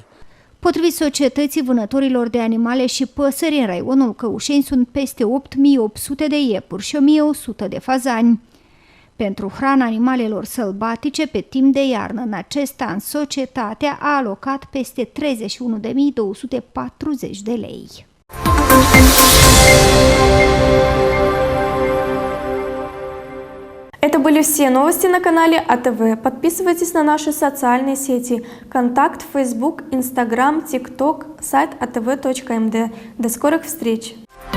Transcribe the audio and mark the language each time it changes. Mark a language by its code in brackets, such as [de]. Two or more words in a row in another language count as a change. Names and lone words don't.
[ro] Potrivit Societății Vânătorilor de Animale și Păsări, în raionul Căușeni sunt peste 8800 de iepuri și 1100 de fazani. Pentru hrana animalelor sălbatice, pe timp de iarnă, în acest an, societatea a alocat peste 31.240 de lei. [ru] Это были все новости на канале АТВ. Подписывайтесь на наши социальные сети: ВКонтакт, Facebook, Instagram, TikTok, сайт atv.md. До скорых встреч!